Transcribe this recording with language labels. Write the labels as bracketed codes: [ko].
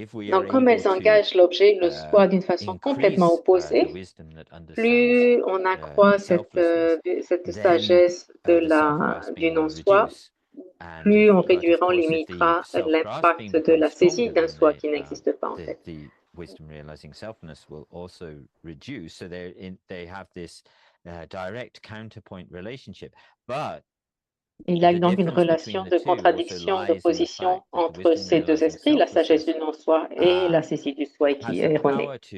[fr] Donc, comme elles engagent l'objet, le soi, d'une façon complètement opposée, plus on accroît cette sagesse du non-soi, plus on réduira, on limitera l'impact de la saisie d'un soi qui n'existe pas en fait. [en] Wisdom realizing selfness will also reduce. So they have this direct counterpoint relationship. But [fr] il y a donc une relation de contradiction, d'opposition entre ces deux esprits, la sagesse du non-soi et la saisie du soi qui est erronée.